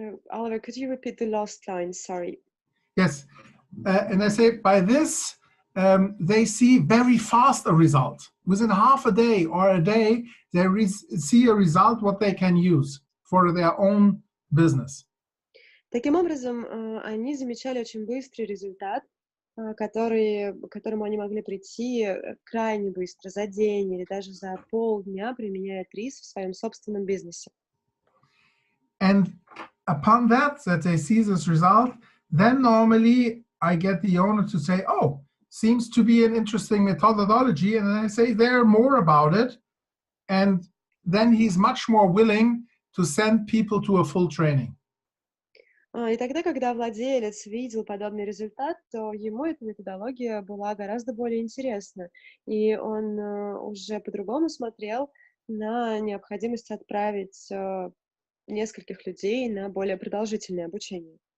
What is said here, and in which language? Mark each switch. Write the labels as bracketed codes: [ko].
[en] Oliver, could you repeat the last line? Sorry. Yes, and I say by this, they see very fast a result. Within half a day or a day, they see a result what they can use for their own business. [ru] Таким образом, они замечали очень быстрый результат, к которому они могли прийти крайне быстро, за день или даже за полдня, применяя ТРИЗ в своем собственном бизнесе. [en] And upon that they see this result, then normally I get the owner to say, oh, seems to be an interesting methodology, and I say there more about it, and then he's much more willing to send people to a full training. [ru] И тогда, когда владелец видел подобный результат, то ему эта методология была гораздо более интересна, и он уже по-другому смотрел на необходимость отправить нескольких людей на более продолжительное обучение.